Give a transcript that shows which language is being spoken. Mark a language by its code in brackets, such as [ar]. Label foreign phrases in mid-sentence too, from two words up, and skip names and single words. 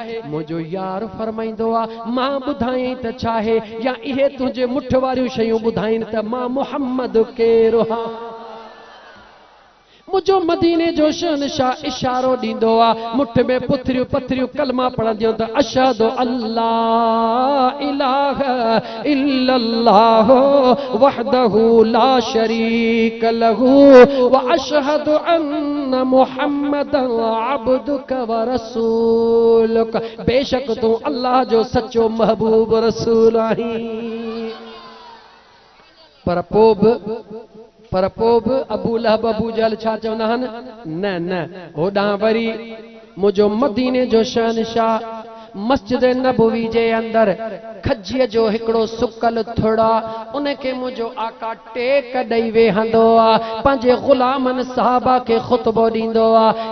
[sd] मुंहिंजो यार फरमाईंदो आहे मां ॿुधायई त छा आहे या इहे तुंहिंजे मुठ वारियूं शयूं ॿुधाइनि त मां मुहम्मद केरु आहियां। मुझो मदीने जो शहनशाह इशारो ॾींदो आहे मुठ में पुथरियूं पथरियूं कलमा पढ़ंदियूं त [ar] أشهد ألا إله إلا الله وحده لا شريك له و أشهد أن محمدا عبدك و رسولك. [sd] बेशक तूं अल्लाह जो सच्चो महबूब रसूल आहीं। पर पोइ बि अबू लहब अबू जहल छा चवंदा आहिनि न न होॾां वरी मुंहिंजो मदीने जो शहनशाह मस्जिद नबवी जे अंदर खजीअ जो हिकिड़ो सुकल थुड़ा उनखे मुंहिंजो आका टेक ॾेई वेहंदो आहे पंहिंजे ग़ुलामनि साहबा खे ख़ुतबो ॾींदो आहे।